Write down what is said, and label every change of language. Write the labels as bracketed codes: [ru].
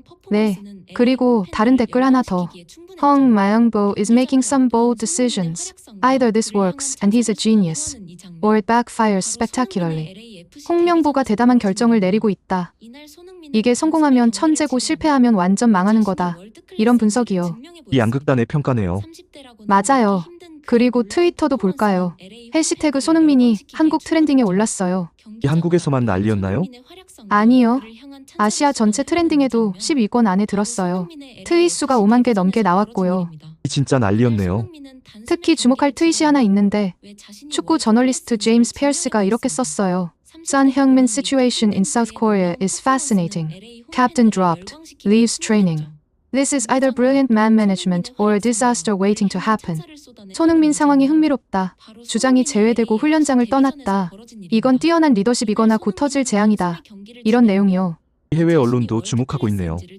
[ko] 네, 그리고 다른 댓글 하나 더. [en] Hong Myung-bo is making some bold decisions. Either this works and he's a genius, or it backfires spectacularly. [ko] 홍명보가 대담한 결정을 내리고 있다. 이게 성공하면 천재고 실패하면 완전 망하는 거다. 이런 분석이요. 이 양극단의 평가네요. 맞아요. 그리고 트위터도 볼까요? 해시태그 손흥민이 한국 트렌딩에 올랐어요. 이 한국에서만 난리였나요? 아니요. 아시아 전체 트렌딩에도 10위권 안에 들었어요. 트윗 수가 5만 개 넘게 나왔고요. 이 진짜 난리였네요. 특히 주목할 트윗이 하나 있는데 축구 저널리스트 제임스 페어스가 이렇게 썼어요. [en] Son Heung-min situation in South Korea is fascinating. Captain dropped. Leaves training. This is either brilliant man management or a disaster waiting to happen. [ko] 손흥민 상황이 흥미롭다. 주장이 제외되고 훈련장을 떠났다. 이건 뛰어난 리더십이거나 곧 터질 재앙이다. 이런 내용이요. 해외 언론도 주목하고 있네요.